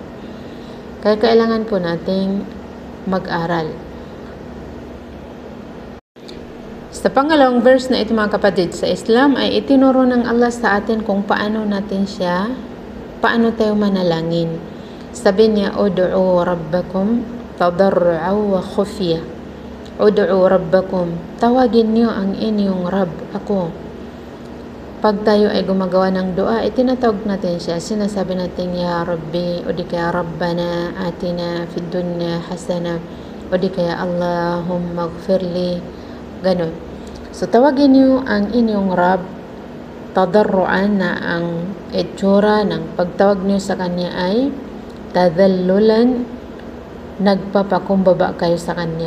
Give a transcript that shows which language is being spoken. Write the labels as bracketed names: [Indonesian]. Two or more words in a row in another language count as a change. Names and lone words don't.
[Filipino] Kaya kailangan po nating mag-aral. Sa pangalawang verse na ito mga kapatid sa Islam ay itinuro ng Allah sa atin kung paano tayo manalangin. Sabi niya, [Arabic] ادعوا ربكم تضرعا وخفية. ادعوا ربكم, [Filipino] tawagin niyo ang inyong Rabb, ako. Pag tayo ay gumagawa ng dua, itinatawag natin siya. Sinasabi natin, [Arabic] يا ربي, [Filipino] o di kaya [Arabic] ربنا آتنا في الدنيا حسنة, [Filipino] o di kaya [Arabic] اللهم اغفر لي, [Filipino] ganun. So, tawagin niyo ang inyong Rabb, tadarruan na ang itsura ng pagtawag niyo sa Kanya ay tadallulan, nagpapakumbaba kayo sa Kanya.